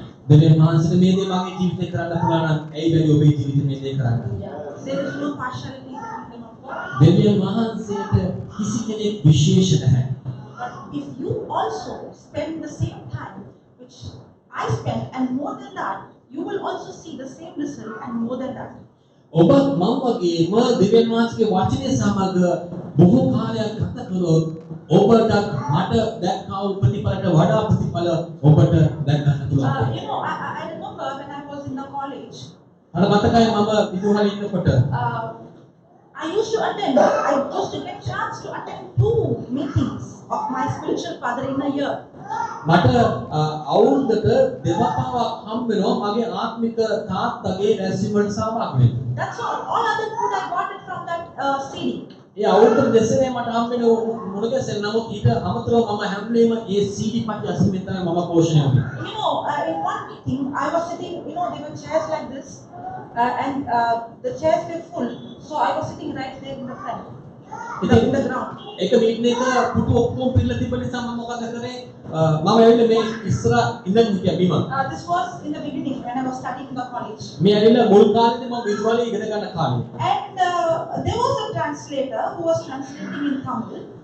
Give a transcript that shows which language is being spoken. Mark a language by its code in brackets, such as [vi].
[si] දෙවියන් වහන්සේට මේ දේ මගේ ජීවිතේ කරන්න පුළුවන් නම් ඇයි බැරි ඔබේ ජීවිතේ මේ දේ කරන්න? [en] There is no partiality in the kingdom of God. [si] දෙවියන් වහන්සේට කිසි කෙනෙක් විශේෂ නැහැ. [en] But if you also spend the same time which I spent and more than that, you will also see the same result and more than that. [si] ඔබ මම වගේම දෙවියන් වහන්සේගේ වචනේ සමග බොහෝ කාලයක් ගත කළොත් ඔබට මට දැක්කා වූ ප්‍රතිඵලට වඩා ප්‍රතිඵල ඔබට දැක ගන්න පුළුවන්. [en] I remember when I was in the college. [si] අර මතකයි මම විදුහලේ ඉන්නකොට [en] I used to get chance to attend 2 meetings of my spiritual father in a year. [si] මට අවුරුද්දට දෙවතාවක් හම්බ වෙනවා මගේ ආත්මික තාත්තගේ රැස්වීම වලට සහභාගී වෙන්න. [en] That's all other food I got it from that CD. [si] ඒ අවුරුද්දට දෙසරේ මට හම්බ වෙන මුණගැසෙන නමුත් ඊට අමතරව මම හැම වෙලේම ඒ CD පටි අසමින් තමයි මම පෝෂණය වුනේ. [en] In one meeting I was sitting, there were chairs like this and the chairs were full, so I was sitting right there in the front. in the ground. [si] එක මීටර් එක පුටු ඔක්කොම පිරලා තිබ්බ නිසා මම මොකද කරේ මම ඇවිල්ලා මේ ඉස්සර ඉඳන් හිටියා බිම. [en] This was in the beginning when I was studying in the college. [si] මේ ඇවිල්ලා මුල් කාලේදී මම විදුහලේ ඉගෙන ගන්න කාලේ. [en] And there was a translator who was translating in Tamil.